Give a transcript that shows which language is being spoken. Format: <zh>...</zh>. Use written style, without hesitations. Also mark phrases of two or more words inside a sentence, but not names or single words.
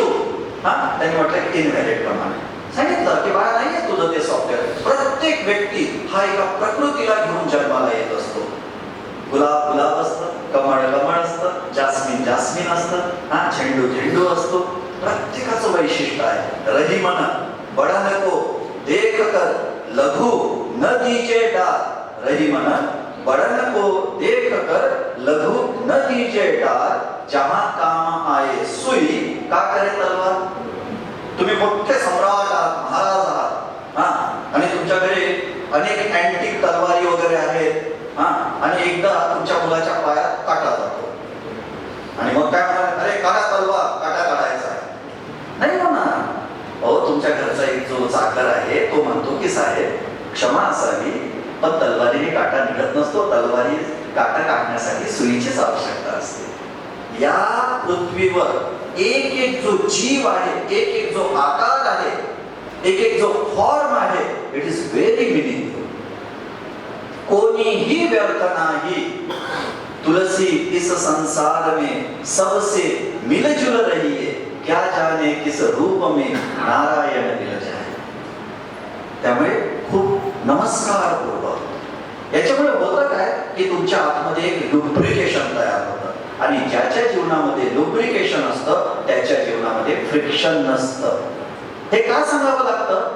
<mr>त्यांनी म्हटलं की</mr> <en>invalid command.</en> <mr>सांगितलं की बाळा नाहीये तुझं ते सॉफ्टवेअर. प्रत्येक व्यक्ती हा एका प्रकृतीला घेऊन जन्माला येत असतो. गुलाब गुलाब असतं, कमळ कमळ असतं, जास्मिन जास्मिन असतं, झेंडू झेंडू असतो. प्रत्येकाचं वैशिष्ट्य आहे.</mr> <hi>रही मन बडा नको देख कर लघु न दीजे डार. रही मन बड़ा नको देख कर लघु न दीजे डार. जहां काम आए सुई का करे तलवार.</hi> <mr>तुम्ही मोठे सम्राट आहात, महाराज आहात, आणि तुमच्याकडे अनेक अँटिक तलवारी वगैरे आहेत, आणि एकदा तुमच्या मुलाच्या पायात काटा जातो आणि मग काय म्हणणार, अरे काढा तलवार, काटा काढायचा आहे. नाही म्हणणार. अहो, तुमच्या घरचा एक जो चाकर आहे तो म्हणतो की साहेब क्षमा असावी, पण तलवारीने काटा निघत नसतो. तलवारी काटा काढण्यासाठी सुईचीच आवश्यकता असते. या पृथ्वीवर एक एक जो जीव आहे, एक एक जो आकार आहे, एक एक जो फॉर्म आहे,</mr> <en>it is very meaningful.</en> <mr>कोणीही व्यर्थ नाही,</mr> <hi>तुलसी इस संसार में सबसे मिलजुल रही है, क्या जाने किस रूप में नारायण मिल जाए.</hi> <mr>त्यामुळे खूप नमस्कार पूर्वक. याच्यामुळे होतं काय की तुमच्या आतमध्ये एक लुब्रिकेशन तयार होतं, आणि ज्याच्या जीवनामध्ये लुब्रिकेशन असतं त्याच्या जीवनामध्ये फ्रिक्शन नसतं. हे का सांगावं लागतं?</mr>